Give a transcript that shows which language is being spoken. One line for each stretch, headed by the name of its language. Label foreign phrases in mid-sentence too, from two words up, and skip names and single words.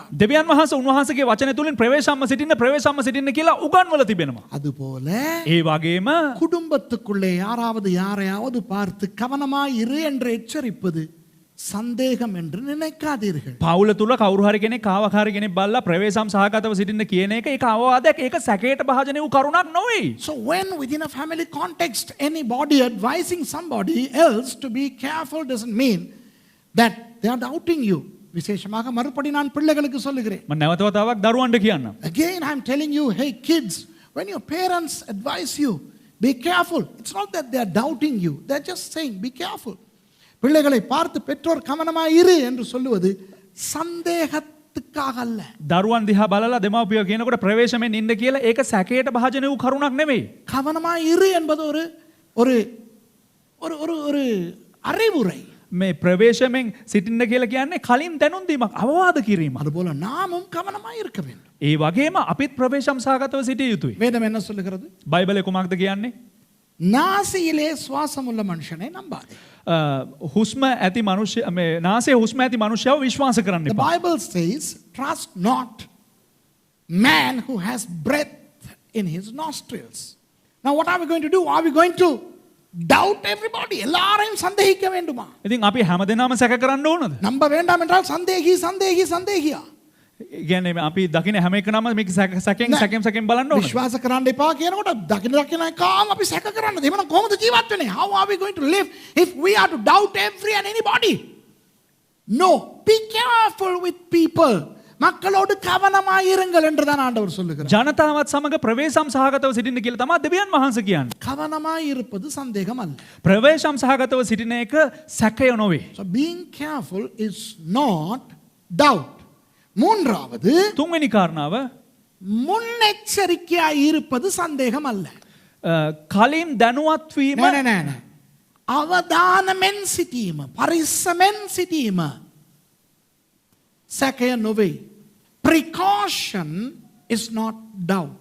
Sinhala: දෙවියන් වහන්සේ උන්වහන්සේගේ වචනය තුලින් ප්‍රවේශම්ම සිටින්න කියලා උගන්වලා තිබෙනවා.
Tamil: அதுபோல
Sinhala: ඒ වගේම
Tamil: குடும்பத்துக்குள்ளே யாரையாவது பார்த்து கவனமாய் இரு என்று எச்சரிப்பது சந்தேகம் என்று நினைக்காதீர்கள்.
Sinhala: පවුල තුල කවුරු හරි කෙනෙක් කාවකාරී කෙනෙක් බල්ලා ප්‍රවේශම් සහගතව සිටින්න කියන එක ඒක අවවාදයක් ඒක සැකයට භාජනය වූ කරුණක් නොවේ.
English: So when within a family context anybody advising somebody else to be careful doesn't mean that they are doubting you.
Tamil: விசேஷமாக மறுபடி நான் பிள்ளைகளுக்கு சொல்லுகிறேன்.
Sinhala: මම නැවත වතාවක් දරුවන්ට කියන්නම්.
English: Again I am telling you, hey kids, when your parents advise you, be careful. It's not that they are doubting you. They are just saying be careful.
Tamil: பிள்ளைகளை பார்த்து பெற்றோர் கவனமாய் இரு என்று சொல்லுவது சந்தேகத்துக்காக அல்ல.
Sinhala: දරුවන් දිහා බලලා දෙමව්පියෝ කියනකොට ප්‍රවේශමෙන් ඉන්න කියලා ඒක සැකයට භාජනය වූ කරුණක් නෙවෙයි.
Tamil: கவனமாய் இரு என்பது ஒரு ஒரு ஒரு ஒரு ஒரு அறிவுரை.
Sinhala: මේ ප්‍රවේශමෙන් සිටින්න කියලා කියන්නේ කලින් දැනුම් දීමක් අවවාද කිරීමක්.
Tamil: அதுபோல நாமும் கவனமாய் இருக்க வேண்டும்.
Sinhala: ඒ වගේම අපිත් ප්‍රවේශම් සහගතව සිටිය යුතුයි.
Tamil: வேதம் என்ன சொல்லுகிறது?
Sinhala: බයිබලේ කුමක්ද කියන්නේ?
Tamil: நாசியிலே சுவாசம் உள்ள மனுஷனை நம்பாதே.
Sinhala: හුස්ම ඇති මනුෂ්‍ය මේ නාසයේ හුස්ම ඇති මනුෂ්‍යව විශ්වාස කරන්න
English: The
Sinhala: එපා.
English: Bible says, trust not man who has breath in his nostrils. Now what are we going to do? Are we going to doubt everybody?
Tamil: எல்லாரையும் சந்தேகிக்க வேண்டுமா?
Sinhala: ඉතින් අපි හැමදෙනාම සැක කරන්න ඕනද?
Tamil: நம்ப வேண்டாம் என்றால் சந்தேகியா.
Sinhala: කියන්නේ අපි දකින හැම එකනම මේක සැකෙන් බලන්න ඕන. විශ්වාස කරන්න එපා කියනකොට දකින කාම අපි සැක කරන්නද? එහෙනම් කොහොමද ජීවත් වෙන්නේ?
English: How are we going to live if we are to doubt every and anybody? No, be careful with people.
Tamil: மக்களோடு கவனமாய் இருங்கள் என்று தான் ஆண்டவர் சொல்லுகிறார்.
Sinhala: ජනතාවත් සමග ප්‍රවේශම් සහගතව සිටින්න කියලා තමයි දෙවියන් වහන්සේ කියන්නේ.
Tamil: கவனமாய் இருப்பது சந்தேகம் அல்ல.
Sinhala: ප්‍රවේශම් සහගතව සිටින එක සැකය නොවේ.
English: So being careful is not doubt.
Tamil: மூன்றாவது
Sinhala: තුන්වෙනි කාරණාව
Tamil: முன்னெச்சரிக்கையாய் இருப்பது சந்தேகம் அல்ல.
Sinhala: කලින් දැනුවත් වීම නෑ. අවධානමෙන් සිටීම, පරිස්සමෙන් සිටීම සැකය නොවේ.
English: Precaution is not doubt.